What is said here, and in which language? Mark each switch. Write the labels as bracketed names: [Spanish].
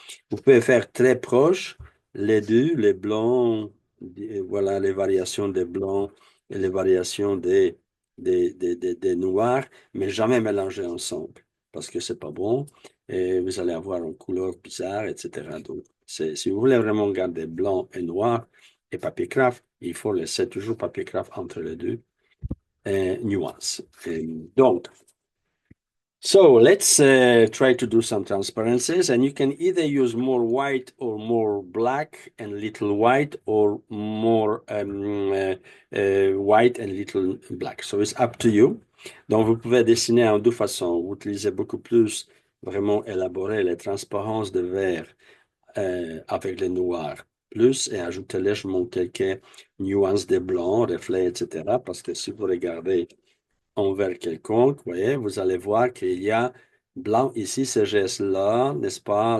[French] Vous pouvez faire très proche les deux, les blancs, voilà les variations des blancs et les variations des noirs, mais jamais mélanger ensemble parce que c'est pas bon et vous allez avoir une couleur bizarre, etc. Donc, si vous voulez vraiment garder blanc et noir et papier craft, il faut laisser toujours papier craft entre les deux nuances. [English] Donc, so let's try to do some transparencies, and you can either use more white or more black and little white, or more white and little black. So it's up to you. [French] Donc, vous pouvez dessiner en deux façons. Vous utilisez beaucoup plus vraiment élaboré les transparences de verre avec les noirs plus et ajouter légèrement quelques nuances de blanc, reflets, etc. Parce que si vous regardez envers quelconque, vous voyez, vous allez voir qu'il y a blanc ici, ce geste-là, n'est-ce pas?